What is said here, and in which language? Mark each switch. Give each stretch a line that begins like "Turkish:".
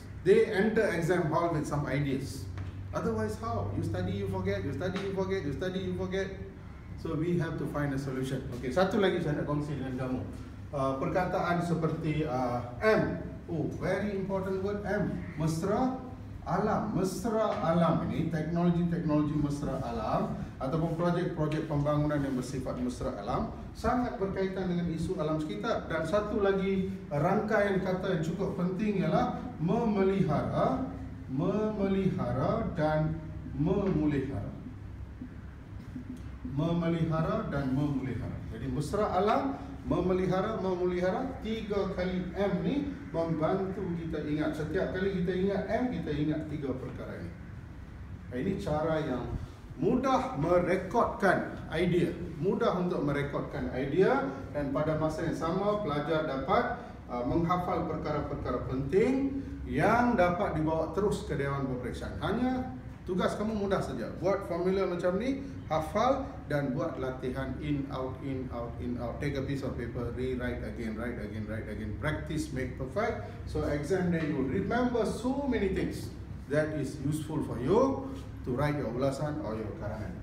English: They enter exam hall with some ideas. Otherwise how? You study, you forget, you study, you forget, you study, you forget. So we have to find a solution.
Malay: Okay, satu lagi saya nak kongsi dengan kamu. Perkataan seperti M.
English: Oh, very important word M.
Malay: Mesra alam. Mesra alam ini teknologi-teknologi mesra alam ataupun projek-projek pembangunan yang bersifat mesra alam sangat berkaitan dengan isu alam sekitar. Dan satu lagi rangkaian kata yang cukup penting ialah memelihara, memelihara dan memulihara. Memelihara dan memulihara. Jadi mesra alam, memelihara, memulihara, 3 kali M ni membantu kita ingat. Setiap kali kita ingat M, kita ingat 3 perkara ini. Ini cara yang mudah merekodkan idea, mudah untuk merekodkan idea, dan pada masa yang sama pelajar dapat menghafal perkara-perkara penting yang dapat dibawa terus ke Dewan Peperiksaan. Hanya tugas kamu mudah saja. Buat formula macam ni, hafal dan buat latihan
English: in out in out in out. Take a piece of paper, rewrite again, write again, write again. Practice make perfect. So exam day you remember so many things that is useful for you to write your ulasan or your karangan.